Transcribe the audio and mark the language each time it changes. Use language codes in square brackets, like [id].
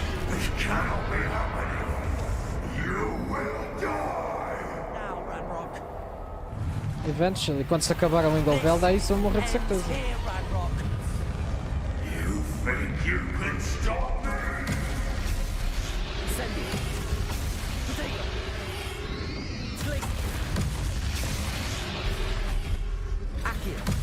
[en] This cannot be happening. You will die. Now, Ranrock. Eventually, [pt] quando se acabar a Windelveld, aí só morrer de certeza. [en] Here, Ranrock. You think you can stop me? Incendio. Protego. Glacius. Accio.